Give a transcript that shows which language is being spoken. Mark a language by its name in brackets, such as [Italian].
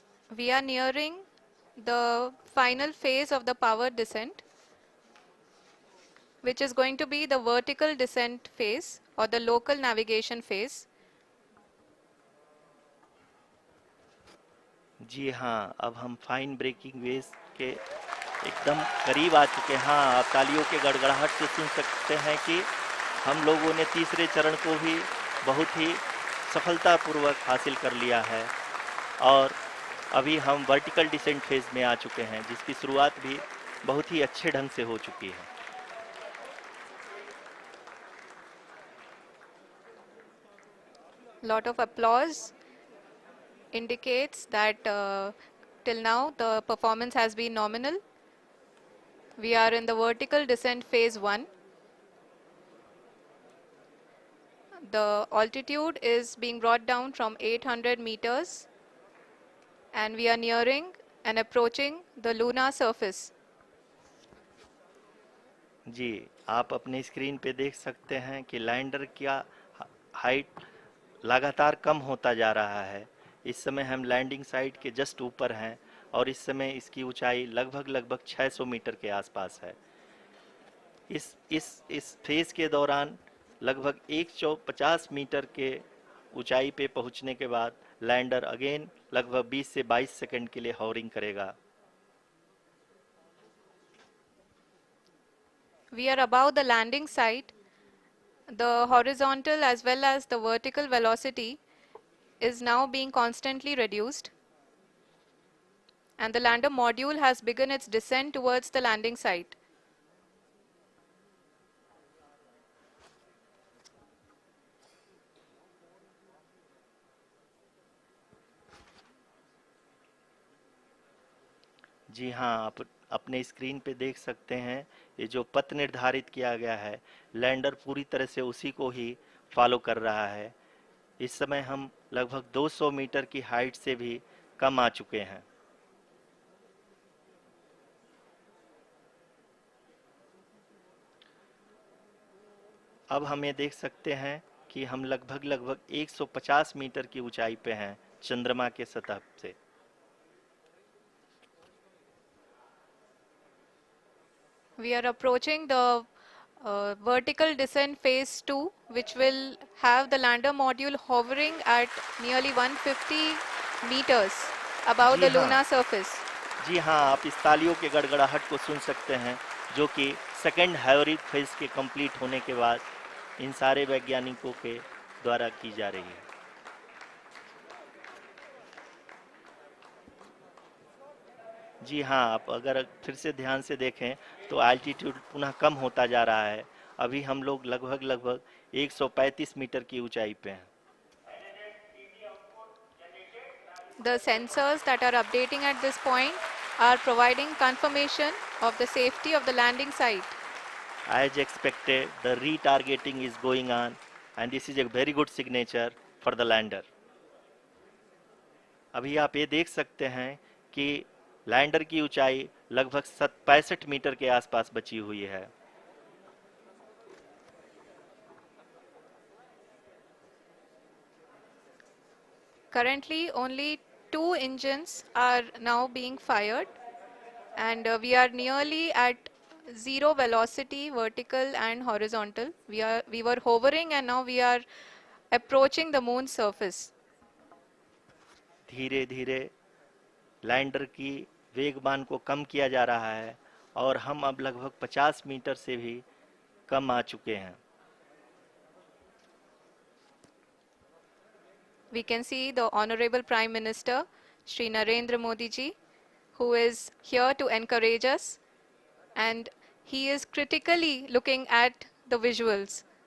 [English] We are nearing the final phase of the power descent, which is going to be the vertical descent phase or the local navigation phase. [Hindi] जी हाँ, अब हम fine breaking wave के एकदम करीब आ चुके हैं। हाँ, आप तालियों के गड़गड़ाहट से सुन सकते हैं कि हम लोगों ने तीसरे चरण को भी बहुत ही सफलतापूर्वक हासिल कर लिया है और अभी हम वर्टिकल डिसेंट फेज में आ चुके हैं, जिसकी शुरुआत भी बहुत ही अच्छे ढंग से हो चुकी है। [English] Lot of applause indicates that till now the performance has been nominal. We are in the vertical descent phase 1. The altitude is being brought down from 800 meters, and we are nearing and approaching the lunar surface. [Hindi] जी, आप अपने screen पे देख सकते हैं कि lander का height लगातार कम होता जा रहा है। इस समय हम लैंडिंग साइट के जस्ट ऊपर हैं और इस समय इसकी ऊंचाई लगभग लगभग 600 मीटर के आसपास है। इस फेज के दौरान लगभग 150 मीटर के ऊंचाई पे पहुंचने के बाद लैंडर अगेन लगभग 20 से 22 सेकंड के लिए हॉवरिंग करेगा। [English] We are above the landing site. The horizontal as well as the vertical velocity is now being constantly reduced, and the lander module has begun its descent towards the landing site. [Hindi] जी हाँ, आप अपने screen पे देख सकते हैं, ये जो पथ निर्धारित किया गया है, लैंडर पूरी तरह से उसी को ही फॉलो कर रहा है। इस समय हम लगभग 200 मीटर की हाइट से भी कम आ चुके हैं। अब हम ये देख सकते हैं कि हम लगभग 150 मीटर की ऊंचाई पे हैं चंद्रमा के सतह से। [English] We are approaching the vertical descent phase 2, which will have the lander module hovering at nearly 150 meters above [Hindi] ji [English] the [Hindi] हाँ, [English] lunar surface. [Hindi] जी हाँ, आप इस तालियों के गड़गड़ाहट को सुन सकते हैं, जो कि सेकेंड हैवरिक फेज के कंप्लीट होने के बाद इन सारे वैज्ञानिकों के द्वारा की जा रही है। जी हाँ, आप अगर फिर से ध्यान से देखें तो एल्टीट्यूड पुनः कम होता जा रहा है। अभी हम लोग लगभग 135 मीटर की ऊंचाई पे हैं। [English] The sensors that are updating at this point are providing confirmation of the safety of the landing site. As expected, the retargeting is going on, and this is a very good signature for the lander. [Hindi] अभी आप ये देख सकते हैं कि lander की ऊंचाई लगभग 65 मीटर के आसपास बची हुई है। [English] Currently, only 2 engines are now being fired, and we are nearly at zero velocity, vertical and horizontal. We were hovering, and now we are approaching the moon's surface. [Hindi] धीरे धीरे लैंडर की वेगमान को कम किया जा रहा है और हम अब लगभग 50 मीटर से भी कम आ चुके हैं। [English] We can see the Honorable Prime Minister, Shri Narendra Modi ji, who is here to encourage us, and he is critically looking at the visuals.